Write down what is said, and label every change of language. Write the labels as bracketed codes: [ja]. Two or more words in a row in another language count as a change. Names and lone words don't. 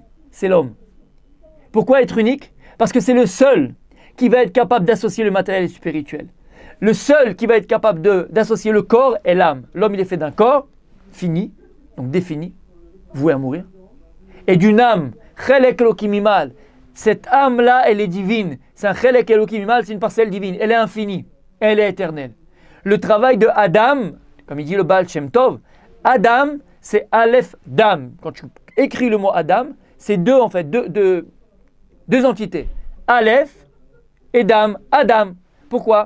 [fr] C'est l'homme. Pourquoi être unique? Parce que c'est le seul qui va être capable d'associer le matériel et le spirituel. Le seul qui va être capable d'associer le corps et l'âme. L'homme, il est fait d'un corps fini, donc défini, voué à mourir, et d'une âme, [he] חלק אלוק ממעל. [fr] Cette âme-là, elle est divine. C'est un [he] חלק אלוק ממעל, [fr] c'est une parcelle divine. Elle est infinie, elle est éternelle. Le travail de Adam, comme il dit le Baal Shem Tov, Adam, c'est Aleph Dam. Quand tu écris le mot Adam, c'est deux en fait, deux entités. Aleph et Dam, Adam. Pourquoi?